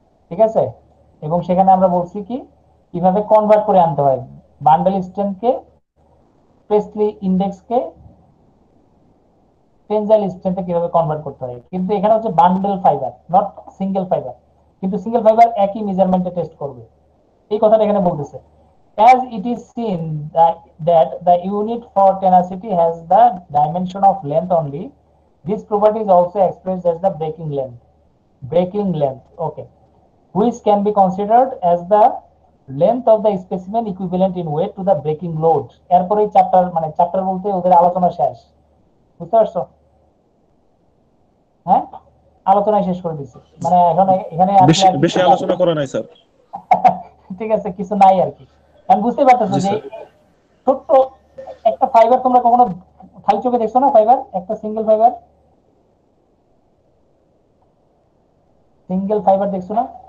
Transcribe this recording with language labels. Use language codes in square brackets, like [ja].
[bn] ঠিক আছে, এবং সেখানে আমরা বলছি কি কিভাবে কনভার্ট করে আনতে হয় বান্ডেল স্ট্রেংথকে, প্রেসলি ইন্ডেক্সকে টেনজাইল স্ট্রেংথে কিভাবে কনভার্ট করতে হয়, কিন্তু এখানে হচ্ছে bundle fibre not single fibre, কিন্তু সিঙ্গেল ফাইবার একই মেজারমেন্টে টেস্ট করবে, এই কথাটা এখানে বলতেছে। [en] As it is seen that the unit for tenacity has the dimension of length only, this property is also expressed as the breaking length. Breaking length, okay, which can be considered as the length of the specimen equivalent in weight to the breaking load. [bn] এরপরে chapter, মানে chapter বলতে ওদের আলোচনা শেষ, বুঝতে পারছো? হ্যাঁ, আলোচনা শেষ করে দিচ্ছে, মানে এখন এখানে আসলে বেশি আর বেশি কিছু নাই। আলোচনা করা নাই স্যার। ঠিক আছে, কিছু নাই আর কি। আমি বুঝতে পারতেছো জি যে স্যার। ছোট্ট একটা ফাইবার তোমরা কখনো খালি চোখে দেখছো না, ফাইবার একটা সিঙ্গেল ফাইবার, সিঙ্গেল ফাইবার দেখছো না,